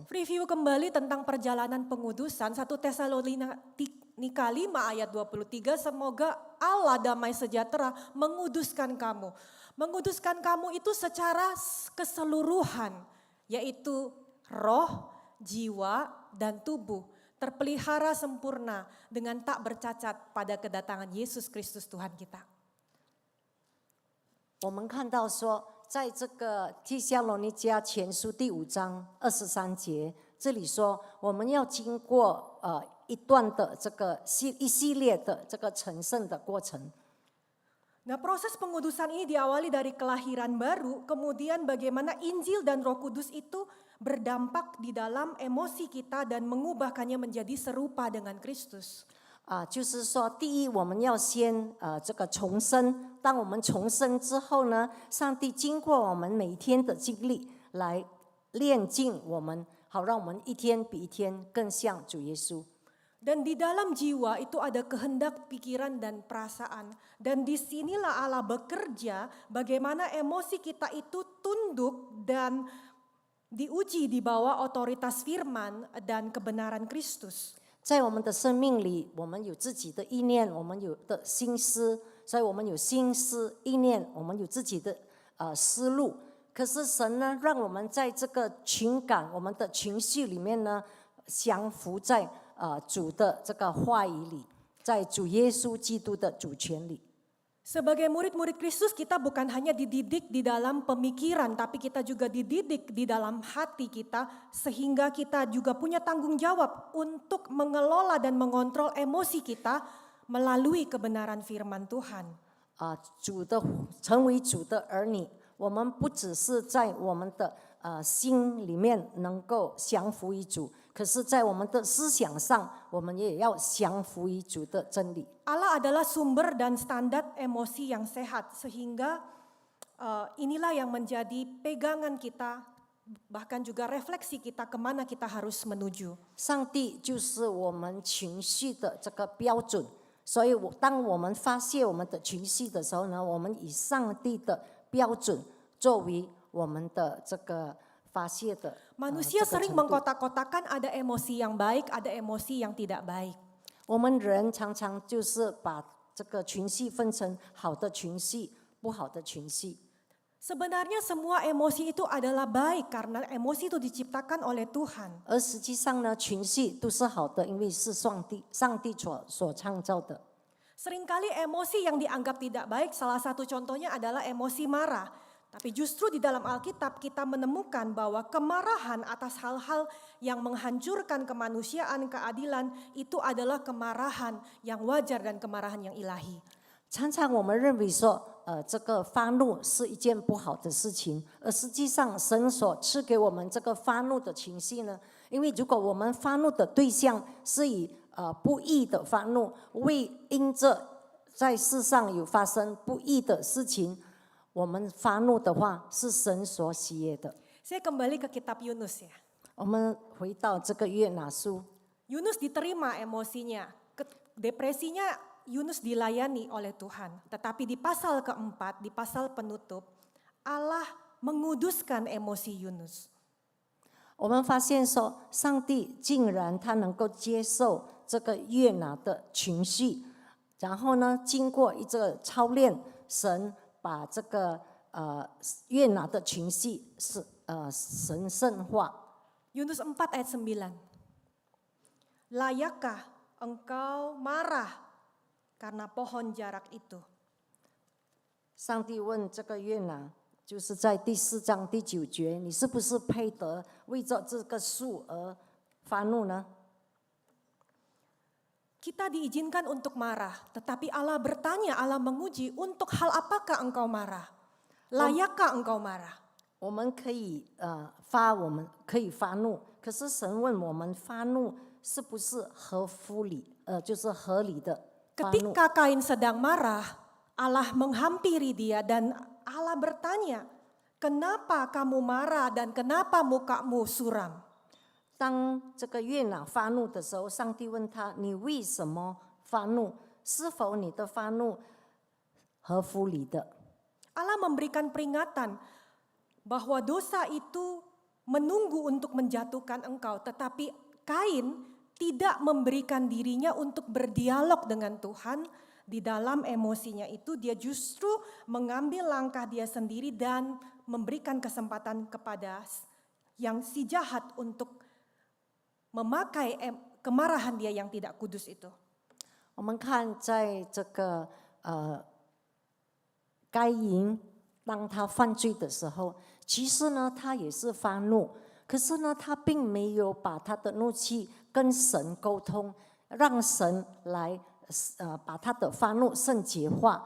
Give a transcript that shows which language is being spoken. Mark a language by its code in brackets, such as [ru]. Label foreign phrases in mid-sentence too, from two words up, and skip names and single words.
[id] Review kembali tentang perjalanan pengudusan 1 Tesalonika 5 ayat 23, semoga Allah damai sejahtera menguduskan kamu. Menguduskan kamu itu secara keseluruhan, yaitu roh, jiwa, dan tubuh. Terpelihara sempurna dengan tak bercacat pada kedatangan Yesus Kristus Tuhan kita. [zh] 我们看到说，在这个提撒罗尼迦前书第5章23节，这里说我们要经过一段的这个一系列的这个成圣的过程。 [id] Nah, proses pengudusan ini diawali dari kelahiran baru, kemudian bagaimana Injil dan Roh Kudus itu berdampak di dalam emosi kita dan mengubahkannya menjadi serupa dengan Kristus. [zh] 就是说，第一，我们要先这个重生。当我们重生之后呢，上帝经过我们每一天的经历来炼净我们，好让我们一天比一天更像主耶稣。 [id] Dan di dalam jiwa itu ada kehendak, pikiran, dan perasaan. Dan disinilah Allah bekerja bagaimana emosi kita itu tunduk dan diuji di bawah otoritas firman dan kebenaran Kristus. [zh] 在我们的生命里，我们有自己的意念，我们有的心思，所以我们有心思意念，我们有自己的思路。可是神呢，让我们在这个情感、我们的情绪里面呢，降服在主的这个话语里，在主耶稣基督的主权里。 [id] Sebagai murid-murid Kristus, kita bukan hanya dididik di dalam pemikiran, tapi kita juga dididik di dalam hati kita, sehingga kita juga punya tanggung jawab untuk mengelola dan mengontrol emosi kita melalui kebenaran firman Tuhan. [zh] 成为主的儿女，我们不只是在我们的心里面能够降服于主，可是在我们的思想上，我们也要降服于主的真理。 [id] Allah adalah sumber dan standar emosi yang sehat, sehingga inilah yang menjadi pegangan kita, bahkan juga refleksi kita kemana kita harus menuju. [zh] 上帝就是我们情绪的这个标准，所以当我们发泄我们的情绪的时候呢，我们以上帝的标准作为我们的这个发泄的。 [id] Manusia sering mengkotak-kotakan, ada emosi yang baik, ada emosi yang tidak baik. [zh] 我们人常常就是把这个情绪分成好的情绪、不好的情绪。 [id] Sebenarnya semua emosi itu adalah baik karena emosi itu diciptakan oleh Tuhan. [zh] 而实际上呢，情绪都是好的，因为是上帝所创造的。 [id] Seringkali emosi yang dianggap tidak baik, salah satu contohnya adalah emosi marah. Tapi justru di dalam Alkitab kita menemukan bahwa kemarahan atas hal-hal yang menghancurkan kemanusiaan, keadilan, itu adalah kemarahan yang wajar dan kemarahan yang ilahi. [zh] 常常我们认为说，这个发怒是一件不好的事情，而实际上神所赐给我们这个发怒的情绪呢，因为如果我们发怒的对象是以不义的发怒，为因着在世上有发生不义的事情。我们发怒的话是神所喜悦的。 [id] Saya kembali ke kitab Yunus ya. [zh] 我们回到这个约拿书， [id] Yunus diterima emosinya, depresinya Yunus dilayani oleh Tuhan. Tetapi di pasal keempat, di pasal penutup, Allah menguduskan emosi Yunus. [zh] 我们发现说，上帝竟然他能够接受这个约拿的情绪，然后呢，经过一个操练，神。把这个约拿的情绪是神圣化。 [id] Yunus 4 ayat 9. Layakkah engkau marah karena pohon jarak itu? [zh] 上帝问这个约拿，就是在第4章第9节，你是不是配得为着这个树而发怒呢？ [id] Kita diizinkan untuk marah, tetapi Allah bertanya, Allah menguji, untuk hal apakah engkau marah? Layakkah engkau marah? [zh] 我们可以发怒，可是神问我们发怒是不是就是合理的发怒？ [id] Ketika Kain sedang marah, Allah menghampiri dia dan Allah bertanya, kenapa kamu marah dan kenapa mukamu suram? [zh] 当这个约拿发怒的时候，上帝问他：“你为什么发怒？是否你的发怒合乎理的？” [id] Allah memberikan peringatan bahwa dosa itu menunggu untuk menjatuhkan engkau, tetapi Kain tidak memberikan dirinya untuk berdialog dengan Tuhan. Di dalam emosinya itu dia justru mengambil langkah dia sendiri dan memberikan kesempatan kepada yang si jahat untuk memakai kemarahan dia yang tidak kudus itu. [zh] 我们看在这个该隐，当他犯罪的时候，其实呢，他也是发怒，可是呢，他并没有把他的怒气跟神沟通，让神来把他的发怒圣洁化。